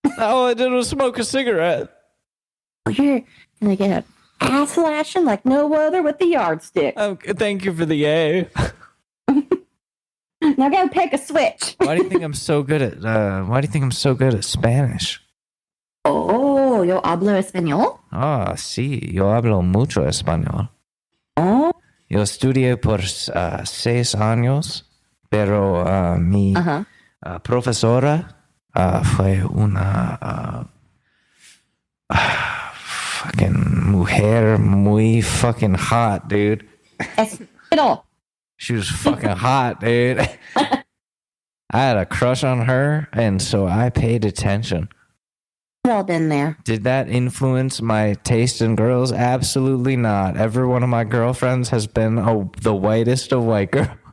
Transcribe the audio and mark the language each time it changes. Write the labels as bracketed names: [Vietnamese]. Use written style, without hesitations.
[English] All I did was smoke a cigarette. You're going to get an ass lashing like no other with the yardstick. Thank you for the A. Now go pick a switch. Why do you think I'm so good at Spanish? [Spanish] Oh, yo hablo español. Ah, sí, yo hablo mucho español. Oh. Yo estudié por 6 años, pero mi profesora fue una [English] fucking [Spanish] mujer muy [English] fucking hot, dude. [Spanish] Español. [English] She was fucking hot, dude. I had a crush on her, and so I paid attention. All been there. Did that influence my taste in girls? Absolutely not. Every one of my girlfriends has been the whitest of white girls.